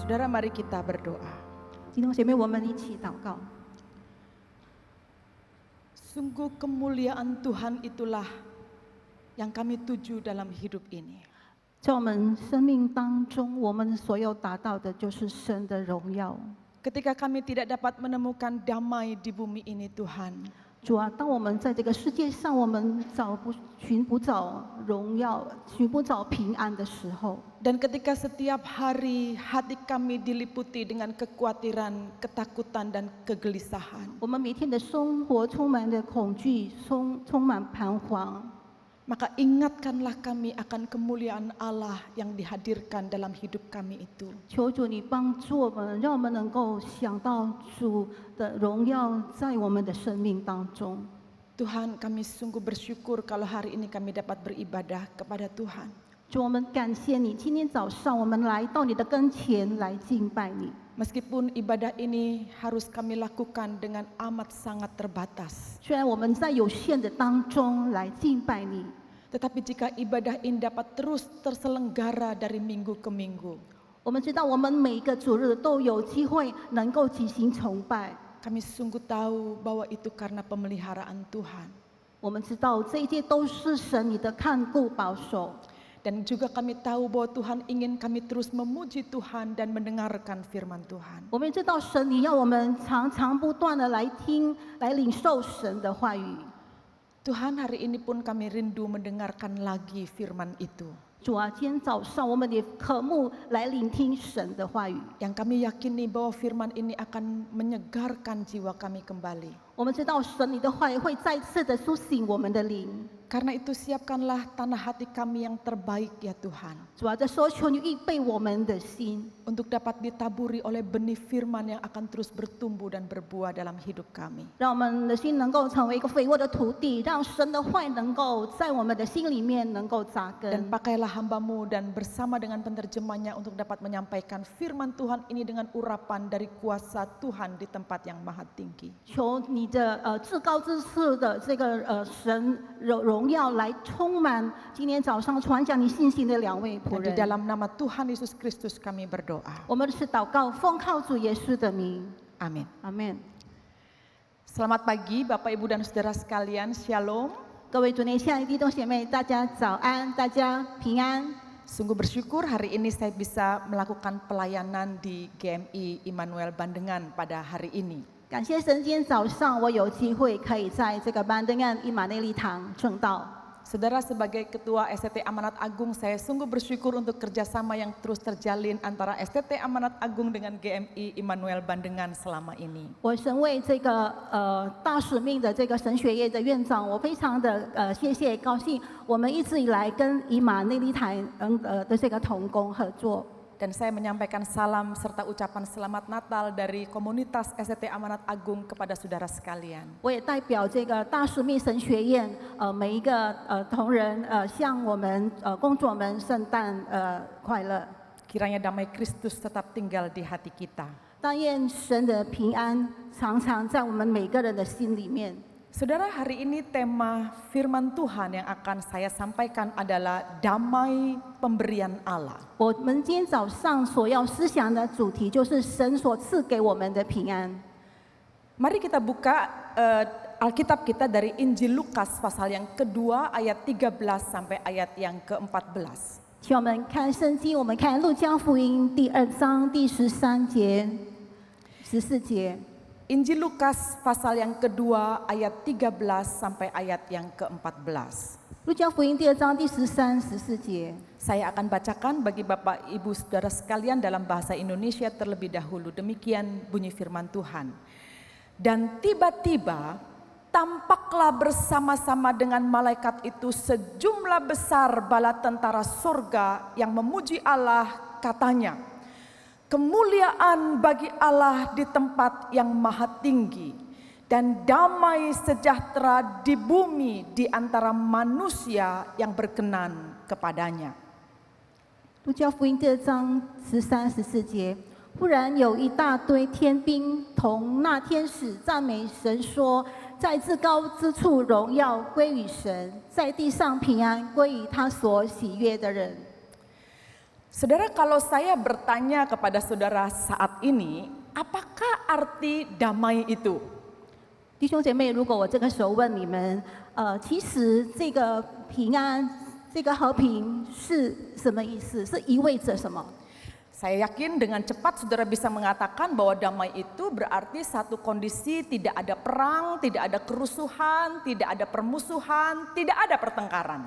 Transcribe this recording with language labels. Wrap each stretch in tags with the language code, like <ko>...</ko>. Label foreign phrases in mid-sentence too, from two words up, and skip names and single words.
<id>mari kita berdoa.</id> <zh>弟兄姐妹，我们一起祷告。</zh> <id>Sungguh kemuliaan Tuhan itulah yang kami tuju dalam hidup ini.</id> <zh>在我们生命当中，我们所有达到的就是神的荣耀。</zh> <id>Ketika kami tidak dapat menemukan damai di bumi ini Tuhan,</id> <zh>主啊，当我们在这个世界上，我们寻不找荣耀，寻不找平安的时候，</zh> <id>dan ketika setiap hari hati kami diliputi dengan kekhawatiran, ketakutan dan kegelisahan,</id> <zh>我们每天的生活充满了恐惧，充满彷徨。</zh> <id>maka ingatkanlah kami akan kemuliaan Allah yang dihadirkan dalam hidup kami itu.</id> <zh>求主你帮助我们，让我们能够想到主的荣耀在我们的生命当中。</zh> <id>Tuhan, kami sungguh bersyukur kalau hari ini kami dapat beribadah kepada Tuhan.</id> <zh>主，我们感谢你，今天早上我们来到你的跟前来敬拜你。</zh> <id>Meskipun ibadah ini harus kami lakukan dengan amat sangat terbatas.</id> <zh>虽然我们在有限的当中来敬拜你，</zh> <id>Tetapi jika ibadah ini dapat terus terselenggara dari minggu ke minggu,</id> <zh>我们知道我们每一个主日都有机会能够举行崇拜。</zh> <id>kami sungguh tahu bahwa itu karena pemeliharaan Tuhan.</id> <zh>我们知道这一切都是神你的看顾保守。</zh> <id>Dan juga kami tahu bahwa Tuhan ingin kami terus memuji Tuhan dan mendengarkan firman Tuhan.</id> <zh>我们知道神你要我们常常不断的来听、来领受神的话语。</zh> <id>Tuhan, hari ini pun kami rindu mendengarkan lagi firman itu.</id> <zh>主啊，今天早上我们也渴慕来聆听神的话语。</zh> <id>Yang kami yakini bahwa firman ini akan menyegarkan jiwa kami kembali.</id> <zh>我们知道神你的话语会再次的苏醒我们的灵。</zh> <id>Karena itu siapkanlah tanah hati kami yang terbaik ya Tuhan.</id> <zh>主啊，这时候求你预备我们的心，</zh> <id>Untuk dapat ditaburi oleh benih firman yang akan terus bertumbuh dan berbuah dalam hidup kami.</id> <zh>让我们的心能够成为一个肥沃的土地，让神的话语能够在我们的心里面能够扎</zh> <id>Dan</id> <zh>根。</zh> <id>pakailah hambamu dan bersama dengan penterjemahnya untuk dapat menyampaikan firman Tuhan ini dengan urapan dari kuasa Tuhan di tempat yang maha tinggi.</id> <zh>求你的至高之处的这个神荣耀来充满今天早上传讲你信心的两位仆</zh> <id>Dan di</id> <zh>人。</zh> <id>dalam nama Tuhan Yesus Kristus kami berdoa.</id> <zh>我们是祷告，奉靠主耶稣的名，</zh> <id>Amin.</id> <zh>阿门。</zh> <id>Selamat pagi Bapak Ibu dan Saudara sekalian, Shalom.</id> <zh>各位主内亲爱的弟兄姐妹，大家早安，大家平安。</zh> <id>Sungguh bersyukur hari ini saya bisa melakukan pelayanan di GMI Immanuel Bandengan pada hari ini.</id> <zh>感谢神，今天早上我有机会可以在这个班登岸伊马内利堂正道。</zh> <id>Saudara, sebagai Ketua STT Amanat Agung, saya sungguh bersyukur untuk kerjasama yang terus terjalin antara STT Amanat Agung dengan GMI Immanuel Bandengan selama ini.</id> <zh>我身为这个大使命的这个神学院的院长，我非常的谢谢高兴，我们一直以来跟以马内利堂的这个同工合作。</zh> <id>Dan saya menyampaikan salam serta ucapan selamat Natal dari komunitas STT Amanat Agung kepada saudara sekalian.</id> <zh>我也代表这个大使命神学院每一个同仁向我们工作们圣诞快乐。</zh> <id>Kiranya damai Kristus tetap tinggal di hati kita.</id> <zh>但愿神的平安常常在我们每个人的心里面。</zh> <id>Saudara, hari ini tema firman Tuhan yang akan saya sampaikan adalah damai pemberian Allah.</id> <zh>我们今天早上所要思想的主题就是神所赐给我们的平安。</zh> <id>Mari kita buka Alkitab kita dari Injil Lukas pasal yang kedua ayat 13 sampai ayat yang ke-14.</id> <zh>请我们看圣经，我们看路加福音第2章第13节、14节。</zh> <id>Injil Lukas pasal yang kedua ayat 13 sampai ayat yang ke-14.</id> <zh>路加福音第2章第13、14节。</zh> <id>Saya akan bacakan bagi Bapak Ibu Saudara sekalian dalam bahasa Indonesia terlebih dahulu. Demikian bunyi firman Tuhan. Dan tiba-tiba tampaklah bersama-sama dengan malaikat itu sejumlah besar bala tentara surga yang memuji Allah, katanya, kemuliaan bagi Allah di tempat yang maha tinggi dan damai sejahtera di bumi di antara manusia yang berkenan kepadanya.</id> <zh>路加福音第2章13、14节。忽然有一大堆天兵同那天使赞美神说：在至高之处荣耀归于神，在地上平安归于他所喜悦的人。</zh> <id>Saudara, kalau saya bertanya kepada saudara saat ini, apakah arti damai itu?</id> <zh>弟兄姐妹，如果我这个时候问你们，其实这个平安、这个和平是什么意思？是意味着什么？</zh> <id>Saya yakin dengan cepat saudara bisa mengatakan bahwa damai itu berarti satu kondisi tidak ada perang, tidak ada kerusuhan, tidak ada permusuhan, tidak ada pertengkaran.</id>